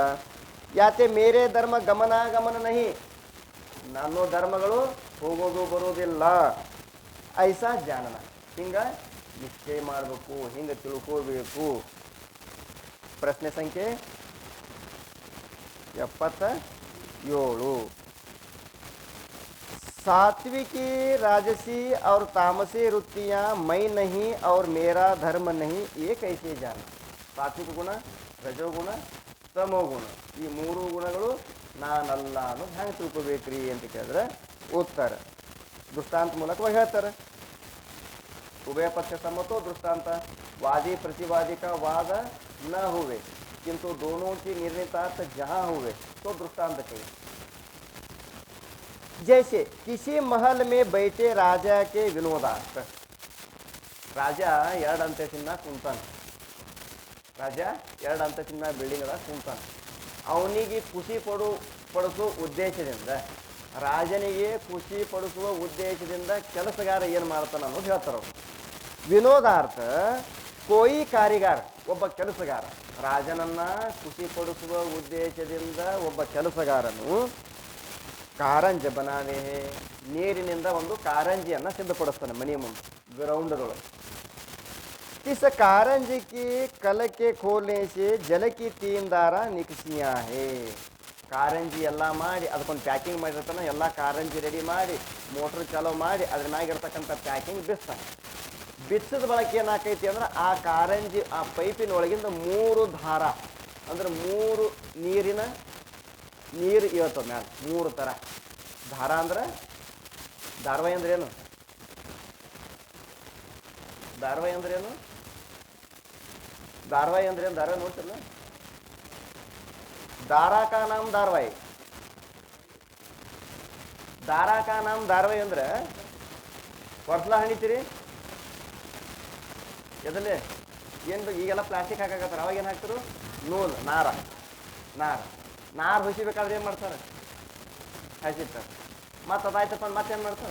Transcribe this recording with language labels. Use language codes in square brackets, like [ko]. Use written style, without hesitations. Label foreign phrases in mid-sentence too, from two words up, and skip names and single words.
[hi] याते मेरे धर्म गमनागमन नहि. [kn] ನನ್ನ ಧರ್ಮಗಳು ಹೋಗೋದು ಬರೋದಿಲ್ಲ. [hi] ऐसा जानन. [kn] ಹಿಂಗೆ ನಿಶ್ಚಯ ಮಾಡಬೇಕು, ಹಿಂಗೆ ತಿಳ್ಕೋಬೇಕು. ಪ್ರಶ್ನೆ ಸಂಖ್ಯೆ 77. [hi] सात्विकी राजसी और तामसी वृत्तियाँ मैं नहीं और मेरा धर्म नहीं, ये कैसे जाना? [kn] ಸಾತ್ವಿಕ ಗುಣ, ರಜೋಗುಣ, ತಮೋಗುಣ, ಈ ಮೂರು ಗುಣಗಳು ನಾನಲ್ಲ ಅನ್ನೋದು ಹೆಂಗೆ ತಿಳ್ಕೊಬೇಕ್ರಿ ಅಂತ ಕೇಳಿದ್ರೆ, ಉತ್ತರ ದೃಷ್ಟಾಂತ ಮೂಲಕವಾಗಿ ಹೇಳ್ತಾರೆ. [hi] उभय पक्ष सम्मतो दृष्टांत, वादी प्रतिवादी का वाद न हुए किंतु दोनों की निर्णितार्थ जहाँ हुए तो दृष्टांत कही. जैसे किसी महल में बैठे राजा के विनोदार्थ. [kn] ರಾಜ ಎರಡು ಅಂತಸ್ತಿನ ಕುಂತಾನೆ. ರಾಜ ಎರಡು ಅಂತಸ್ತಿನ ಬಿಲ್ಡಿಂಗ್ ಅದ ಕುಂತಾನೆ. ಅವನಿಗೆ ಖುಷಿ ಪಡಿಸೋ ಉದ್ದೇಶದಿಂದ ರಾಜನಿಗೆ ಖುಷಿ ಪಡಿಸುವ ಉದ್ದೇಶದಿಂದ ಕೆಲಸಗಾರ ಏನು ಮಾಡ್ತಾನೆ ಅನ್ನೋದು ಹೇಳ್ತಾರೆ ಅವರು. [hi] विनोदार्थ कोई कारीगार, [kn] ಒಬ್ಬ ಕೆಲಸಗಾರ. ರಾಜನನ್ನ ಖುಷಿ ಪಡಿಸುವ ಉದ್ದೇಶದಿಂದ ಒಬ್ಬ ಕೆಲಸಗಾರನು [hi] कारंज बनावे, [kn] ನೀರಿನಿಂದ ಒಂದು ಕಾರಂಜಿಯನ್ನು ಸಿದ್ಧಪಡಿಸ್ತಾನೆ ಮನೆಯ ಮುಂದೆ ಗ್ರೌಂಡದೊಳಗೆ. [hi] इस कारंजी की कल के खोलने से जल की 3 दारा निकसियाँ है. [kn] ಕಾರಂಜಿ ಎಲ್ಲ ಮಾಡಿ ಅದಕ್ಕೊಂದು ಪ್ಯಾಕಿಂಗ್ ಮಾಡಿರ್ತಾನೆ. ಎಲ್ಲ ಕಾರಂಜಿ ರೆಡಿ ಮಾಡಿ ಮೋಟ್ರ್ ಚಾಲೋ ಮಾಡಿ ಅದ್ರ ಮ್ಯಾಗಿರ್ತಕ್ಕಂಥ ಪ್ಯಾಕಿಂಗ್ ಬಿಚ್ತಾನೆ. ಬಿಚ್ಚಿದ ಬಳಕೆ ಏನಾಕೈತಿ ಅಂದ್ರೆ ಆ ಕಾರಂಜಿ ಆ ಪೈಪಿನ ಒಳಗಿಂದ 3 ದಾರ ಅಂದ್ರೆ 3 ನೀರು ಇರ್ತದೆ ಮ್ಯಾಲ 3 ಥರ ದಾರ. ಅಂದ್ರೆ ಧಾರವಾಹಿ ಅಂದ್ರೆ ಏನು? ಧಾರವಾಹಿ ಅಂದ್ರೆ ಏನು? ಧಾರವಾಹಿ ಅಂದ್ರೆ ಏನು? ಧಾರವಾಹಿ ನೋಡ್ತಿಲ್ಲ? [hi] दारा का नाम धारवाही. दारा का नाम धारवाही [kn] ಅಂದ್ರೆ ವರ್ಷಲ ಹಣಿತೀರಿ ಎದಲ್ಲೇ ಏನು ಈಗೆಲ್ಲ ಪ್ಲಾಸ್ಟಿಕ್ ಹಾಕಾಕತ್ತಾರ. ಅವಾಗ ಏನು ಹಾಕ್ತಾರೆ? ನೂಲು, ನಾರು ಹೊಸಿಬೇಕಾದ್ರೆ ಏನು ಮಾಡ್ತಾರೆ? ಹಸಿತಾರೆ. ಮತ್ತು ಅದಾಯ್ತಪ್ಪ ಮತ್ತೇನು ಮಾಡ್ತಾರೆ?